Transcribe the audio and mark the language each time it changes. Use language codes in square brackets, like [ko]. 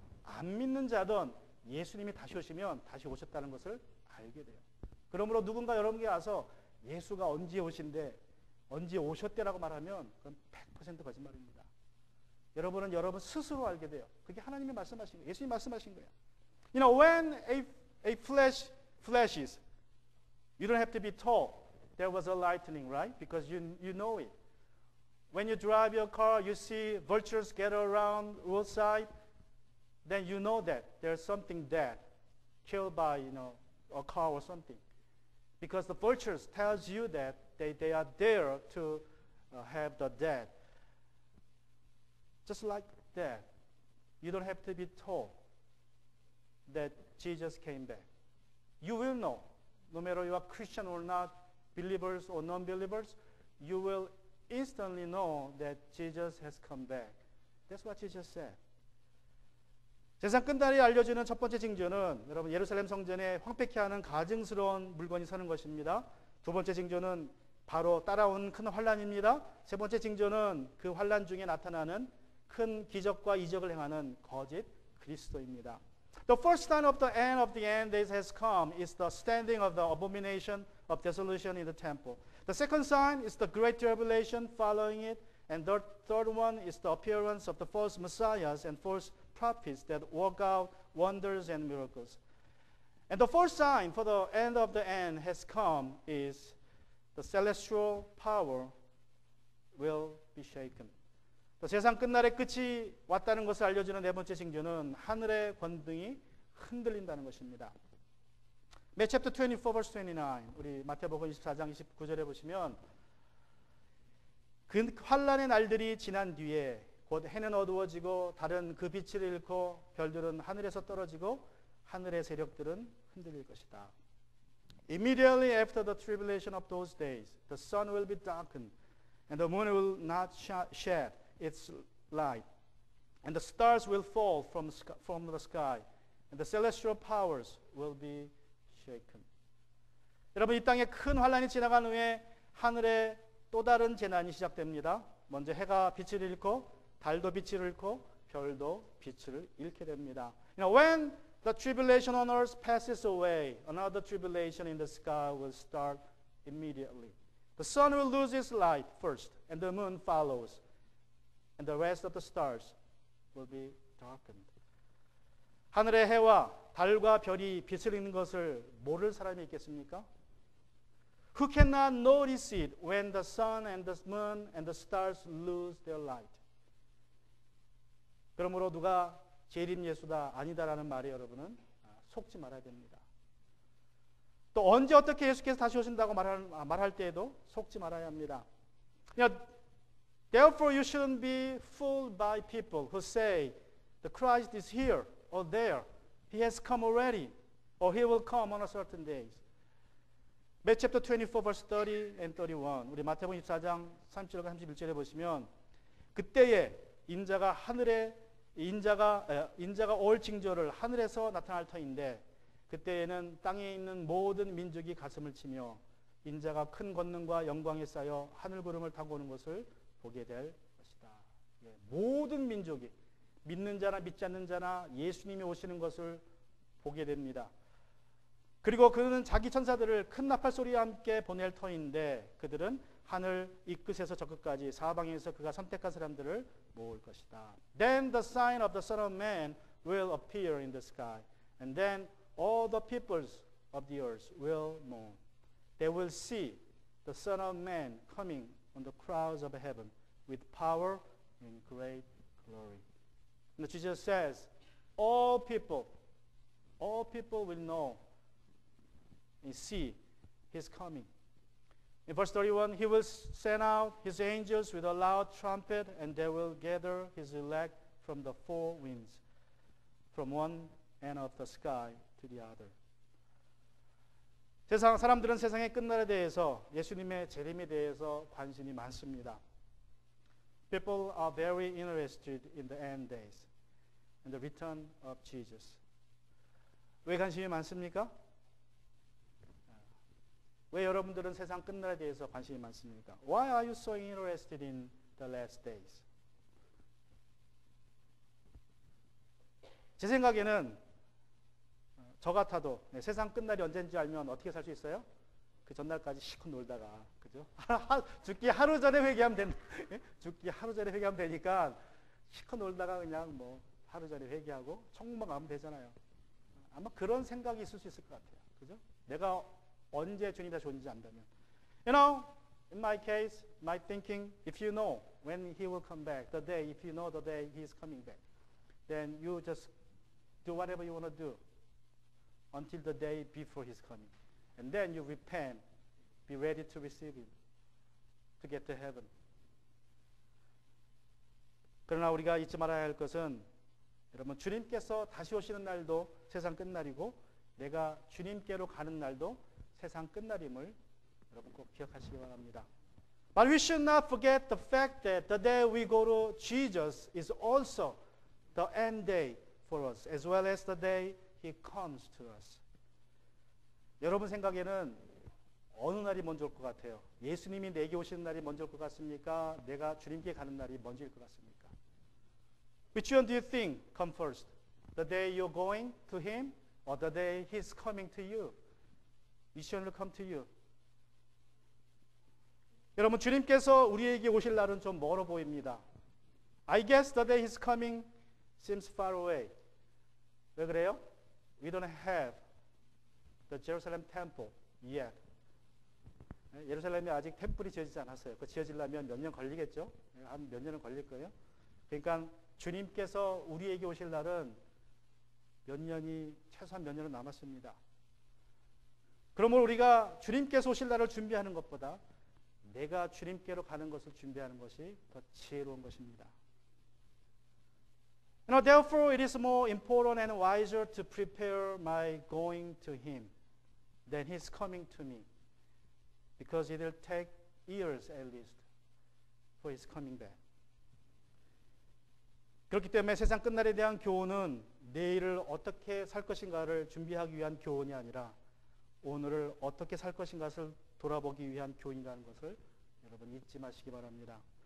[ko] 안 믿는 자든 예수님이 다시 오시면 다시 오셨다는 것을 알게 돼요. 그러므로 누군가 여러분께 와서 예수가 언제 오신대, 언제 오셨대라고 말하면 그건 100% 거짓말입니다. 여러분은 여러분 스스로 알게 돼요. 그게 하나님이 말씀하신 거예요. 예수님이 말씀하신 거예요. [en] You know, when a flash flashes, you don't have to be told there was a lightning, right? Because you know it. When you drive your car, you see vultures gather around roadside, then you know that there's something dead, killed by, a car or something. Because the vultures tells you that they are there to have the dead. Just like that, you don't have to be told that Jesus came back. You will know, no matter you are Christian or not, believers or non-believers, you will instantly know that Jesus has come back. That's what Jesus said. [ko] 세상 끝날이 알려주는 첫 번째 징조는 여러분 예루살렘 성전에 황폐케 하는 가증스러운 물건이 서는 것입니다. 두 번째 징조는 바로 따라온 큰 환란입니다. 세 번째 징조는 그 환란 중에 나타나는 큰 기적과 이적을 행하는 거짓 그리스도입니다. [en] The first sign of the end days has come is the standing of the abomination of desolation in the temple. The second sign is the great tribulation following it, and the third one is the appearance of the false messiahs and false prophets that work out wonders and miracles. And the fourth sign for the end has come is the celestial power will be shaken. [ko] 세상 끝날의 끝이 왔다는 것을 알려주는 네 번째 징조는 하늘의 권능이 흔들린다는 것입니다. [en] Matthew chapter 24 verse 29 [ko] 우리 마태복음 24장 29절에 보시면 그 환란의 날들이 지난 뒤에 곧 해는 어두워지고 달은 그 빛을 잃고 별들은 하늘에서 떨어지고 하늘의 세력들은 흔들릴 것이다. [en] Immediately after the tribulation of those days, the sun will be darkened, and the moon will not shed its light, and the stars will fall from the sky, and the celestial powers will be shaken. [ko] 여러분, 이 땅에 큰 환란이 지나간 후에 하늘에 또 다른 재난이 시작됩니다. 먼저 해가 빛을 잃고 달도 빛을 잃고 별도 빛을 잃게 됩니다. [en] When the tribulation on earth passes away, another tribulation in the sky will start immediately. The sun will lose its light first, and the moon follows, and the rest of the stars will be darkened. [ko] 하늘의 해와 달과 별이 빛을 잃는 것을 모를 사람이 있겠습니까? [en] Who cannot notice it when the sun and the moon and the stars lose their light? [ko] 그러므로 누가 재림 예수다 아니다라는 말에 여러분은 속지 말아야 됩니다. 또 언제 어떻게 예수께서 다시 오신다고 말할 때에도 속지 말아야 합니다. [en] Therefore you shouldn't be fooled by people who say the Christ is here or there. He has come already or he will come on a certain days. Matthew chapter 24 verse 30 and 31 [ko] 우리 마태복음 24장 30절과 31절에 보시면 그때에 인자가 올 징조를 하늘에서 나타날 터인데 그때에는 땅에 있는 모든 민족이 가슴을 치며 인자가 큰 권능과 영광에 쌓여 하늘 구름을 타고 오는 것을 보게 될 것이다. 모든 민족이 믿는 자나 믿지 않는 자나 예수님이 오시는 것을 보게 됩니다. 그리고 그는 자기 천사들을 큰 나팔 소리와 함께 보낼 터인데 그들은 하늘 이 끝에서 저 끝까지 사방에서 그가 선택한 사람들을 모을 것이다. [en] Then the sign of the Son of Man will appear in the sky, and then all the peoples of the earth will mourn. They will see the Son of Man coming on the clouds of heaven with power and great glory. And Jesus says, all people will know and see his coming. In verse 31, he will send out his angels with a loud trumpet, and they will gather his elect from the four winds, from one end of the sky to the other. [ko] 사람들은 세상의 끝날에 대해서 예수님의 재림에 대해서 관심이 많습니다. [en] People are very interested in the end days and the return of Jesus. [ko] 왜 관심이 많습니까? 왜 여러분들은 세상 끝날에 대해서 관심이 많습니까? [en] Why are you so interested in the last days? [ko] 제 생각에는 저 같아도 세상 끝날이 언제인지 알면 어떻게 살 수 있어요? 그 전날까지 실컷 놀다가, 그죠? 죽기 하루 전에 회개하면 된다. 죽기 하루 전에 회개하면 되니까 실컷 놀다가 그냥 뭐 하루 전에 회개하고 천국만 가면 되잖아요. 아마 그런 생각이 있을 수 있을 것 같아요. 그죠? 내가 언제 주님이 다시 오는지 안다면. [en] You know, in my case, my thinking, if you know when he will come back, the day, if you know the day he is coming back, then you just do whatever you want to do until the day before his coming. And then you repent, be ready to receive him, to get to heaven. [ko] 그러나 우리가 잊지 말아야 할 것은 여러분 주님께서 다시 오시는 날도 세상 끝날이고 내가 주님께로 가는 날도 세상 끝날임을 여러분 꼭 기억하시기 바랍니다. [en] But we should not forget the fact that the day we go to Jesus is also the end day for us, as well as the day he comes to us. [ko] 여러분 생각에는 어느 날이 먼저 올 것 같아요? 예수님이 내게 오시는 날이 먼저 올 것 같습니까? 내가 주님께 가는 날이 먼저일 것 같습니까? [en] Which one do you think come first? The day you're going to him or the day he's coming to you? Which one will come to you? [ko] 여러분 주님께서 우리에게 오실 날은 좀 멀어 보입니다. [en] I guess the day he's coming seems far away. [ko] 왜 그래요? [en] We don't have the Jerusalem temple yet. [ko] 예루살렘에 아직 템플이 지어지지 않았어요. 그 지어지려면 몇 년 걸리겠죠? 한 몇 년은 걸릴 거예요. 그러니까 주님께서 우리에게 오실 날은 몇 년이 최소한 몇 년은 남았습니다. 그러므로 우리가 주님께서 오실 날을 준비하는 것보다 내가 주님께로 가는 것을 준비하는 것이 더 지혜로운 것입니다. [en] You know, therefore, it is more important and wiser to prepare my going to him than his coming to me, because it will take years at least for his coming back. [ko] 그렇기 때문에 세상 끝날에 대한 교훈은 내일을 어떻게 살 것인가를 준비하기 위한 교훈이 아니라 오늘을 어떻게 살 것인가를 돌아보기 위한 교훈이라는 것을 여러분 잊지 마시기 바랍니다.